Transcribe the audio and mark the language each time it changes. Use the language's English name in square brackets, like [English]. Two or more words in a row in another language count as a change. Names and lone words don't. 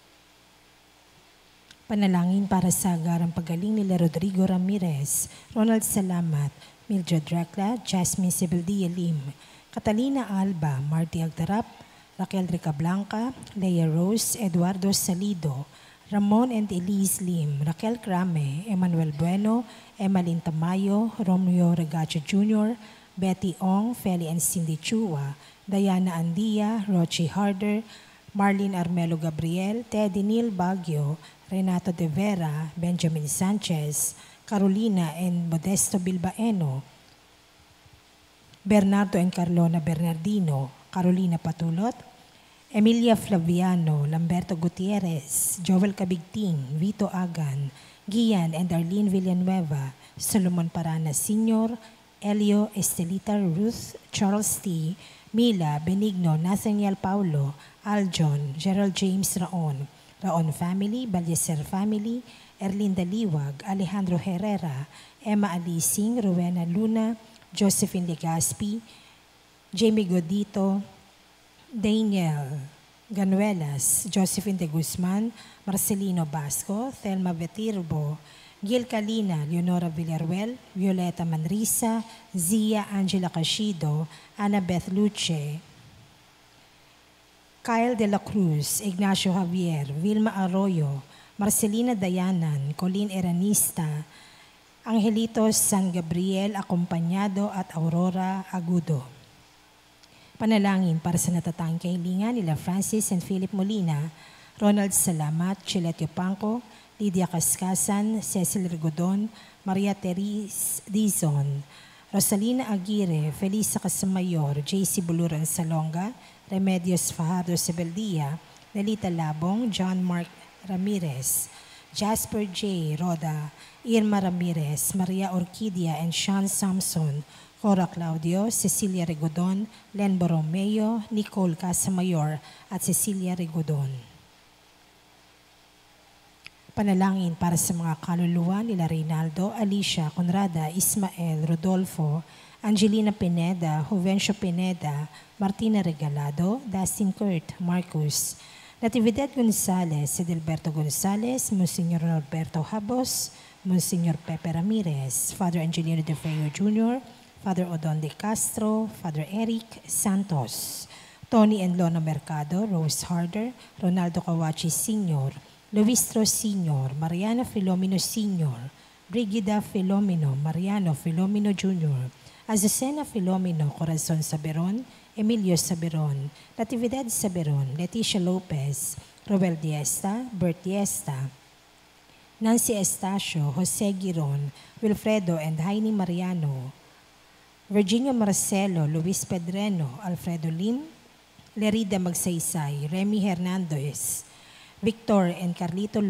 [Filipino] Panalangin para sa agarang pagaling nila Rodrigo Ramirez, Ronald Salamat, Mildred Recla, Jasmine Sebeldia Lim, Catalina Alba, Marty Agdarap, Raquel Ricablanca, Leia Rose, Eduardo Salido, Ramon and Elise Lim, Raquel Crame, Emmanuel Bueno, Emmalyn Tamayo, Romeo Regacho Jr., Betty Ong, Feli and Cindy Chua, Diana Andia, Rochi Harder, Marlene Armelo Gabriel, Teddy Neil Baguio, Renato De Vera, Benjamin Sanchez, Carolina and Modesto Bilbaeno, Bernardo and Carlona Bernardino, Carolina Patulot, Emilia Flaviano, Lamberto Gutierrez, Joel Cabigting, Vito Agan, Gian and Arlene Villanueva, Solomon Parana Sr., Elio Estelita Ruth, Charles T., Mila, Benigno, Nathaniel Paulo, Aljon, Gerald James Raon, Raon family, Balyeser family, Erlinda Liwag, Alejandro Herrera, Emma Alising, Rowena Luna, Josephine Legaspi, Jamie Godito, Daniel Ganuelas, Josephine de Guzman, Marcelino Basco, Thelma Vetirbo, Gil Calina, Leonora Villaruel, Violeta Manrisa, Zia Angela Cashido, Annabeth Luce, Kyle De La Cruz, Ignacio Javier, Vilma Arroyo, Marcelina Dayanan, Colleen Eranista, Angelito San Gabriel Acompañado at Aurora Agudo. Panalangin para sa natatanging kahilingan nila Francis and Philip Molina, Ronald Salamat, Chiletio Pangco, Lydia Cascasan, Cecil Rigodon, Maria Therese Dizon, Rosalina Aguirre, Felisa Casamayor, J.C. Buluran Salonga, Remedios Fajardo Sebeldia, Nelita Labong, John Mark Ramirez, Jasper J. Roda, Irma Ramirez, Maria Orquídea and Sean Samson, Cora Claudio, Cecilia Rigodon, Len Borromeo, Nicole Casamayor at Cecilia Rigodon. Panalangin para sa mga kaluluwa nila Reynaldo, Alicia, Conrada, Ismael, Rodolfo, Angelina Pineda, Juvencio Pineda, Martina Regalado, Dustin Kurt, Marcus, Natividad Gonzales, Edelberto Gonzales, Monsignor Norberto Habos, Monsignor Pepe Ramirez, Father Angelino De Feo Jr., Father Odon De Castro, Father Eric Santos, Tony and Lona Mercado, Rose Harder, Ronaldo Kawachi Sr., Luistro Sr., Mariano Filomeno Sr., Brigida Filomeno, Mariano Filomeno Jr., Azucena Filomeno, Corazon Saberon, Emilio Saberon, Natividad Saberon, Leticia Lopez, Robel Diesta, Bert Diesta, Nancy Estacio, Jose Giron, Wilfredo and Heini Mariano, Virginia Marcelo, Luis Pedreno, Alfredo Lim, Lerida Magsaysay, Remy Hernandez, Victor and Carlito